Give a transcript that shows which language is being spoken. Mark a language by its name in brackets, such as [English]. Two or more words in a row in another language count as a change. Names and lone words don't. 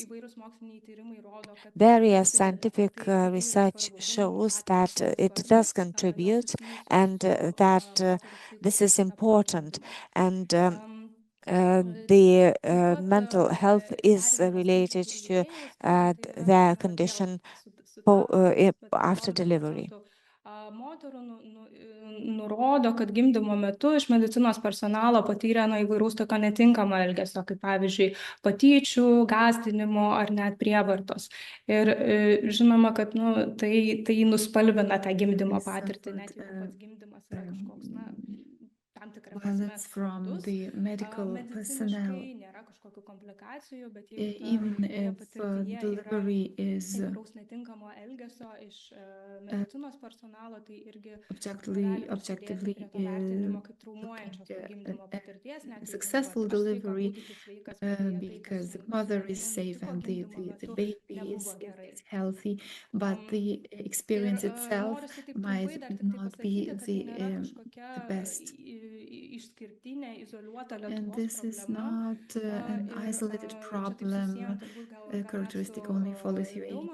[English] Various scientific research shows that it does contribute and that this is important, and the mental health is related to their condition after delivery. [Lithuanian] Moterų nurodo, kad gimdymo metu iš medicinos personalo patyrė įvairaus tokio netinkamo elgesio, kaip pavyzdžiui patyčių, gąsdinimo ar net prievartos. Ir žinoma, kad tai nuspalvina tą gimdymo patirtį, net jeigu pats gimdymas yra kažkoks tam tikrą prasme sklandus, mediciniškai nėra kažkokių komplikacijų, bet jeigu toje patirtyje yra įvairaus netinkamo elgesio iš medicinos personalo, tai irgi objectively vertinimo kaip traumuojančios gimdymo patirties, net [English] successful delivery because the mother is safe and the baby is healthy, but the experience itself might not be the best. And this is not an isolated problem characteristic only for Lithuania.